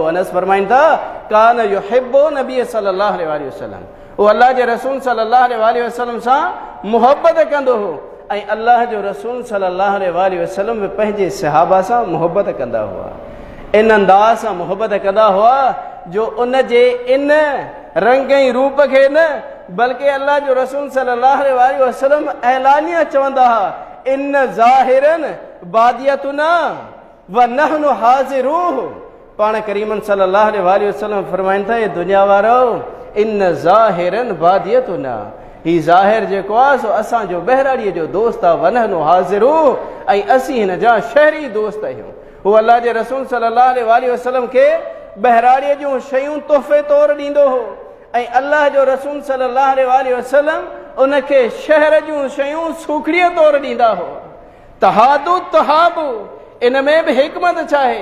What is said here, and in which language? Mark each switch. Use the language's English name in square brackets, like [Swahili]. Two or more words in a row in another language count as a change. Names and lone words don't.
[Sindhi] अनस फ़रमाइनि था [Arabic] كان يحب النبي صلى الله عليه وسلم, [Sindhi] उहो अल्लाह जे रसूल [Arabic] صلى الله عليه وسلم [Sindhi] सां मुहबत कंदो हो ऐं अल्लाह जो रसूल [Arabic] صلى الله عليه وسلم [Sindhi] बि पंहिंजे सहाबा सां मुहबत कंदा हुआ। इन अंदाज़ सां मुहबत कंदा हुआ जो उन जे इन रंग ऐं रूप खे न बल्कि अल्लाह जो रसूल [Arabic] صلى الله عليه وسلم [Sindhi] ऐलानिया चवंदा हुआ [Arabic] إن زاهرا باديتنا ونحن حاضروه. [Sindhi] पाण करीमन [Arabic] صلى الله عليه وسلم [Sindhi] फरमाइनि था ये दुनिया वारो [Arabic] إن زاهرا باديتنا, [Sindhi] ही ज़ाहिर जेको आहे सो असांजो बहिराड़ीअ जो दोस्त आहे। [Arabic] ونحن حاضروه, [Sindhi] ऐं असीं हिन जा शहरी दोस्त आहियूं। हू अल्लाह जे रसूल [Arabic] صلى الله عليه وسلم [Sindhi] खे बहिराड़ीअ जूं शयूं तोहफ़े तौरु ॾींदो हो ऐं अल्लाह जो रसूल [Arabic] صلى الله عليه وسلم [Sindhi] उनखे शहर जूं शयूं सूखड़ीअ तौरु ॾींदा हो। [Arabic] تهادوا تحابوا, [Sindhi] इन में बि हिकमत छा आहे?